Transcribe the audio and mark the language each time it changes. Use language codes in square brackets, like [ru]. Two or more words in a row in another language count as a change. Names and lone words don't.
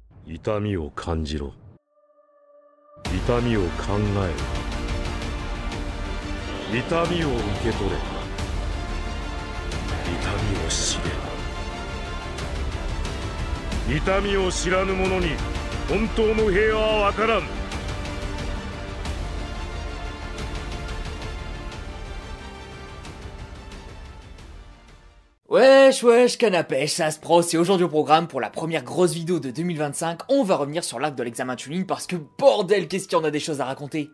[ja] 痛みを感じろ。痛みを考えろ。痛みを受け取れ。痛みを知れ。痛みを知らぬ者に本当の平和は分からん。 [fr] Wesh, canapèche, ça se pro, c'est aujourd'hui au programme pour la première grosse vidéo de 2025, on va revenir sur l'arc de l'examen Chunin parce que bordel, qu'est-ce qu'il y en a des choses à raconter.